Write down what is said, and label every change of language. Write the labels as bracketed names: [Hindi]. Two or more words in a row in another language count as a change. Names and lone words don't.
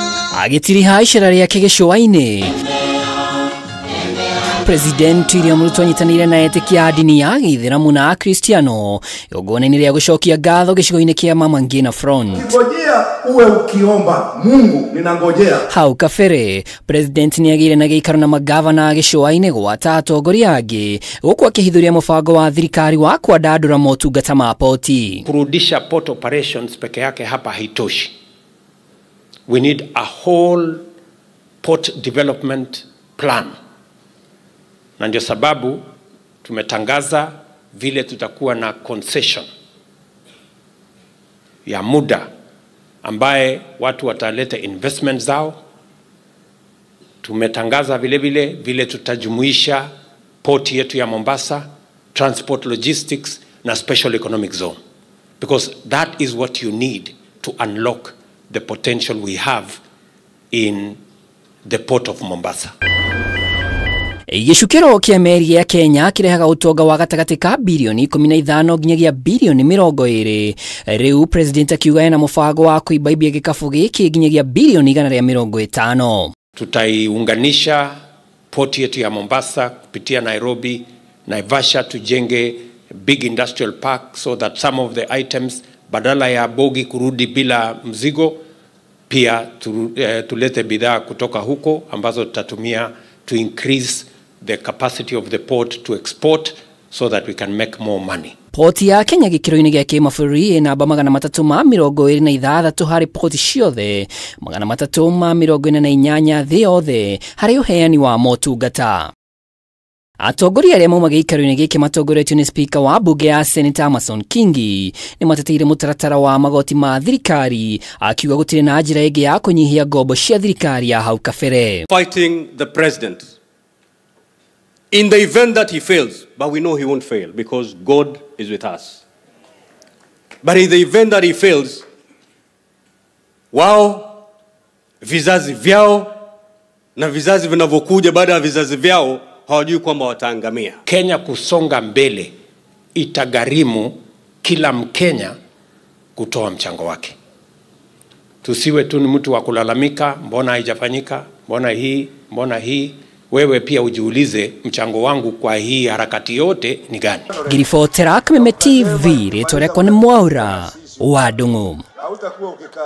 [Kikuyu] Agitiri Iceera riake Gicua-ini. President Ruto anyitanire na etĩkia a dini ya Gĩithĩramu na Kristiano igongona-inĩ rĩa gũcokia ngatho gĩcigo-inĩ kĩa MWENA front. [Swahili] Ngojea uwe ukiomba Mungu, ninangojea. [Kikuyu] Hau kabere president nĩagĩire na gĩikaro na magavana a Gicua-ini gwata atongoria angĩ gũkũ akĩhithũria mũbango wa thirikari wa kwandandũra motungata ma poti. [Swahili] Kurudisha port operations peke yake hapa haitoshi. [English] We need a whole port development plan. [Swahili] Na ndio sababu tumetangaza vile tutakuwa na concession ya muda ambaye watu wataleta investment zao. Tumetangaza vile tutajumuisha port yetu ya Mombasa, [English] transport logistics [Swahili] na [English] special economic zone. Because that is what you need to unlock the potential we have in the port of Mombasa. [Kikuyu] Gĩcukĩro kĩa MERI ya Kenya kĩrehaga ũtonga wa gatagatĩ ka bilioni 15 nginyagia bilioni 20. Rĩu president akiuga ena mũbango wa kũibaibia gĩkabũ gĩkĩ nginyagia bilioni 150. [Swahili] Tutaiunganisha port yetu ya Mombasa kupitia Nairobi, Naivasha, tujenge [English] big industrial park so that some of the items [Swahili] badala ya bogi kurudi bila mzigo, pia tulete bidhaa kutoka huko ambazo tutatumia [English] to increase the capacity of the port to export so that we can make more money. [Kikuyu] Port ya Kenya gĩkĩro-inĩ gĩa kĩmabũrũri ĩna namba 326 harĩ port ciothe, 348 thĩ yothe harĩ ũheani wa motungata. Atongoria arĩa mauma gĩikaro-inĩ gĩkĩ matongoretio nĩ speaker wa bunge ya Senator Amason Kingi nĩ mateteire mũtaratara wa magoti ma thirikari, akiuga gũtirĩ na njĩra ĩngĩ ya kũnyihia ngombo cia thirikari ya hau kabere. [English] Fighting the president in the event that he fails, but we know he won't fail because God is with us. But in the event that he fails, [Swahili] wao vizazi vyao na vizazi vinavyokuja baada ya vizazi vyao hawajui kwamba wataangamia. Kenya kusonga mbele itagharimu kila Mkenya kutoa mchango wake. Tusiwe tu ni mtu wa kulalamika, mbona haijafanyika, mbona hii. Wewe pia ujiulize mchango wangu kwa hii harakati yote ni gani? [Kikuyu] Ngiribotera KWENDERIA TV rĩtwa rĩakwa nĩ Mwaura wa Ndung'u.